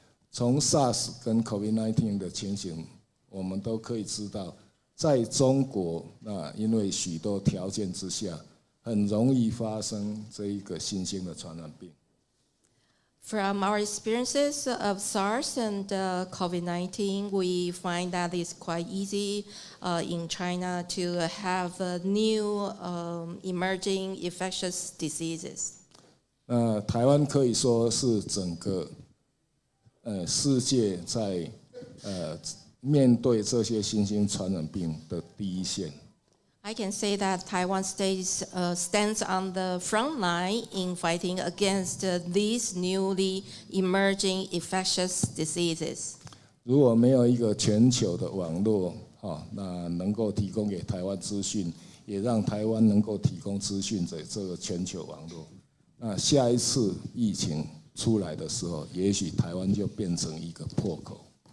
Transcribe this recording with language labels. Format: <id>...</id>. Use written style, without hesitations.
<zh>从 SARS 跟 COVID-19 的情形，我们都可以知道，在中国，那因为许多条件之下，很容易发生这一个新兴的传染病。</zh> <en>From our experiences of SARS and COVID-19, we find that it's quite easy in China to have new emerging infectious diseases.</en> <zh>台湾可以说是整个世界在面对这些新兴传染病的第一线。</zh> <en>I can say that Taiwan stands on the front line in fighting against these newly emerging infectious diseases.</en> <zh>如果没有一个全球的网络，那能够提供给台湾资讯，也让台湾能够提供资讯给这个全球网络，那下一次疫情出来的时候，也许台湾就变成一个破口。</zh>